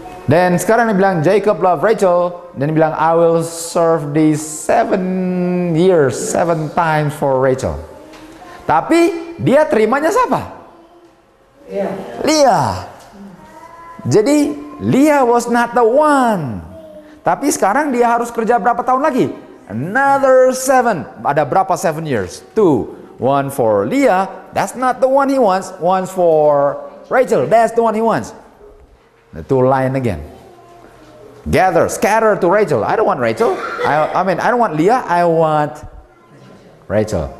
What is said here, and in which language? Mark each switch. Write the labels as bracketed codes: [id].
[id] Dan sekarang dia bilang [en] Jacob love Rachel, [id] dan dia bilang [en] I will serve these 7 years 7 times for Rachel. [id] Tapi dia terimanya siapa? Leah. [en] Jadi Leah was not the one. [id] Tapi sekarang dia harus kerja berapa tahun lagi? [en] Another 7. [id] Ada berapa [en] 7 years? 2. 1 for Leah, that's not the one he wants. 1 for Rachel, that's the one he wants. The 2 line again. Gather, scatter to Rachel. I don't want Rachel. I mean, I don't want Leah. I want Rachel.